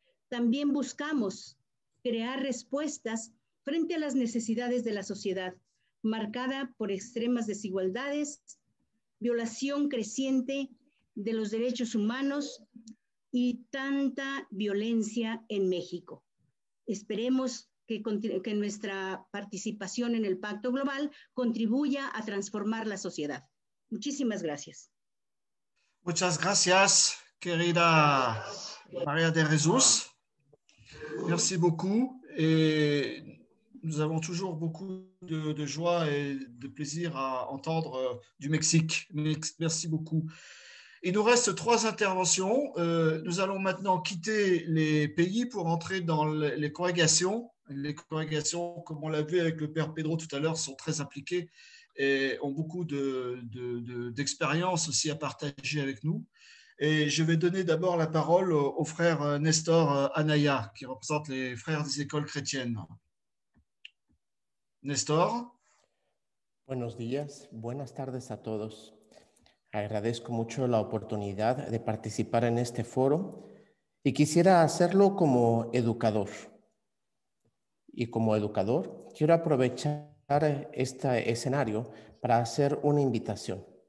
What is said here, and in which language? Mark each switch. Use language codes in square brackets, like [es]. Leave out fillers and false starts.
[es] También buscamos crear respuestas frente a las necesidades de la sociedad, marcada por extremas desigualdades, violación creciente de los derechos humanos y tanta violencia en México. Esperemos que nuestra participación en el Pacto Global contribuya a transformar la sociedad. Muchísimas gracias. Muchas gracias, querida María de Jesús. [fr] Merci beaucoup. Et nous avons toujours beaucoup de joie et de plaisir à entendre du Mexique. Merci beaucoup. Il nous reste 3 interventions. Nous allons maintenant quitter les pays pour entrer dans les congrégations. Les congrégations, comme on l'a vu avec le Père Pedro tout à l'heure, sont très impliquées et ont beaucoup d'expérience aussi à partager avec nous. Et je vais donner d'abord la parole au frère Nestor Anaya, qui représente les frères des écoles chrétiennes. Nestor. [es] Buenos días, buenas tardes a todos. Agradezco mucho la oportunidad de participar en este foro Y quisiera hacerlo como educador. Y como educador, quiero aprovechar este escenario para hacer una invitación.